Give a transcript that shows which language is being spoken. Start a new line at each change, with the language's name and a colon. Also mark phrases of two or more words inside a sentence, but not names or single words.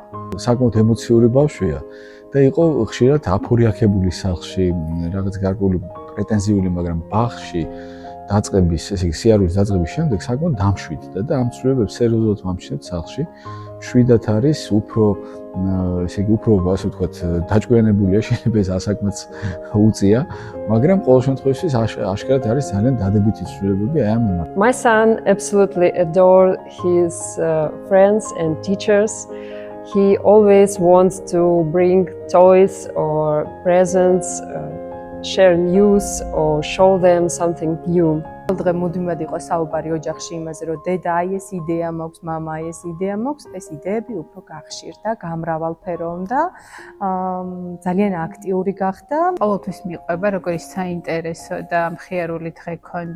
Georgian: საკმაოდ ემოციური ბავშვია და იყო ხშირად აფორიაქებული სახლში, რაღაც გარკვეული პრეტენზიული, მაგრამ ბაღში დაწყების, ესე იგი სიარულის დაწყების შემდეგ საკმაოდ დამშვიდდა და ამ ცვლილებებს სერიოზულად ვამჩნევთ სახლში. მშვიდად არის, უფრო, ესე იგი, უფრო, ასე ვთქვათ, დაჭკვიანებულია, შეიძლება ეს ასაკმაც უწია, მაგრამ ყოველ შემთხვევაში აშკარად არის ძალიან დადებითი ცვლილებები აი ამ მიმართ.
English: My son absolutely adore his friends and teachers. He always wants to bring toys or presents, share news or show them something new.
Georgian: დღე მუდმივად იყო საუბარი ოჯახში იმაზე, რომ დედა აი ეს იდეა მაქვს, მამა აი ეს იდეა მაქვს, ეს იდეები უფრო გახშირდა, გამრავალფეროვდა, ძალიან აქტიური გახდა. ყოველთვის მიყვება, როგორი საინტერესო და მხიარული დღე ქონდა.